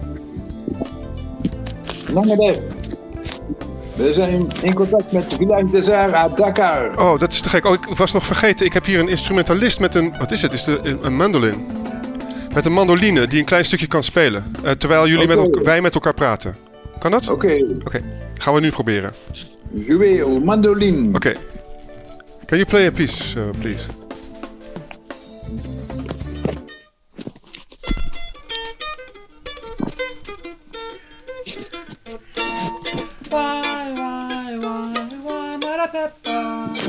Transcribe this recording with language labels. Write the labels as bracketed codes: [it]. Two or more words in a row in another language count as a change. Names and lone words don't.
[nl] Lange dag. We zijn in contact met Village des Arts à Dakar. Oh, dat is te gek. Oh, ik was nog vergeten. Ik heb hier een instrumentalist met een... Wat is het? Is het een mandolin? Met een mandoline die een klein stukje kan spelen. Terwijl wij met elkaar praten. Kan dat? Oké. Gaan we nu proberen. [fr] Jouer au mandoline. [nl] Oké. [en] Can you play a piece, please? Why, Mother Pepper?